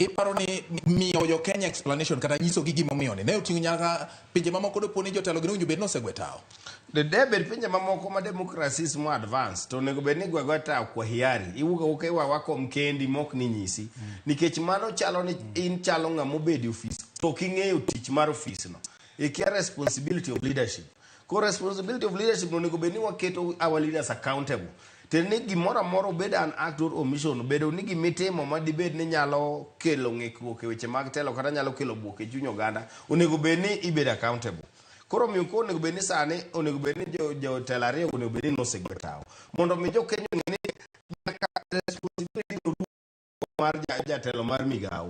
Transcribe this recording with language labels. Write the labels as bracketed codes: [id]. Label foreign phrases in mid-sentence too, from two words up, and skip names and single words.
[luo] Iparo ni miyo jo Kenya explanation kata nyiso gi gima omiyo ne oting'o nyaka pinje mamoko dopo ni jotelo gi nowinjo bed nosegwe tao. Debed pinje mamoko ma democracies mo advance to nego bed ni gwego tao [sw] kwa hiari [luo] iwuok e wako mkendi mok ni nyisi, nikech mano chalo ni in chalo ng'amo bedi ofis to king'eyo tich mar ofis no ikia [en] responsibility of leadership. [luo] Ko [en] responsibility of leadership [luo] no nego bed ni waketo [en] our leaders accountable. [luo] Teni gimoro amora obed [en] an act or omission [luo] bedo ni gimitimo madibed ni nyalo kelo ng'ikruok e weche mag telo kata nyalo kelo buok e chuny oganda, onego bed ni ibed accountable. Koro miyo ko onego bed ni sani onego bed ni jo telo ariyo onego bed ni nosegwe tao mondo mi jo Kenya ng'e ni responsibility mar jatelo mar migawo.